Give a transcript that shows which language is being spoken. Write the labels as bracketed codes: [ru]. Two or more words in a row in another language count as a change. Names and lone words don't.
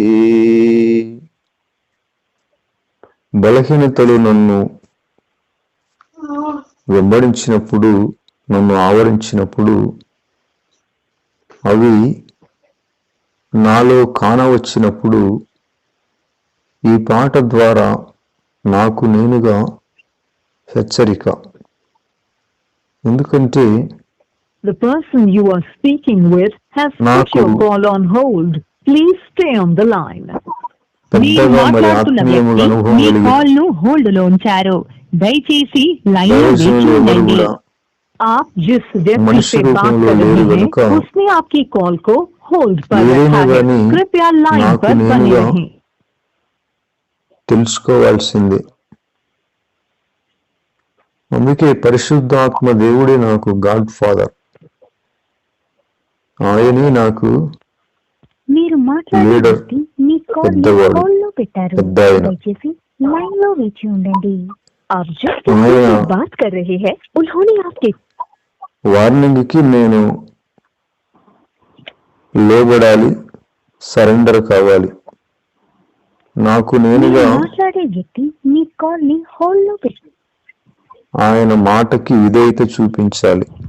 [te] బలహీనతలు నన్ను వెంబడించినప్పుడు, నన్ను ఆవరించినప్పుడు, అవి నాలో కానవచ్చినప్పుడు ఈ పాట ద్వారా నాకు నేనుగా హెచ్చరిక. ఎందుకంటే [en] The person you are speaking with has put your call on hold. Please stay on the line. [te] పెద్దగా మరి ఆత్మీయముగా అనుభవం కలిగి కాల్ ను హోల్డ్ లో ఉంచారు. దయచేసి లైన్ లో వేచి ఉండండి. [hi] आप जिस व्यक्ति से बात कर रहे हैं उसने आपकी कॉल को होल्ड पर रखा है. कृपया लाइन पर बने रहें. [te] తెలుసుకోవాల్సిందే. అందుకే పరిశుద్ధాత్మ దేవుడే నాకు [en] godfather. [te] ఆయనే నాకు మీరు మాట్లాడేది మీ కాల్ ను హోల్డ్ లో పెట్టారు. దయచేసి లైన్ లో వేచి ఉండండి. [hi] आप जिस व्यक्ति से बात कर रहे हैं उन्होंने आपके [te] వార్నింగ్ కి నేను లోబడాలి, సరెండర్ కావాలి. నాకు నేనుగా మాట్లాడే వ్యక్తి మీ కాల్ ని హోల్డ్ లో పెట్టారు. ఆయన మాటకి విధేయత చూపించాలి.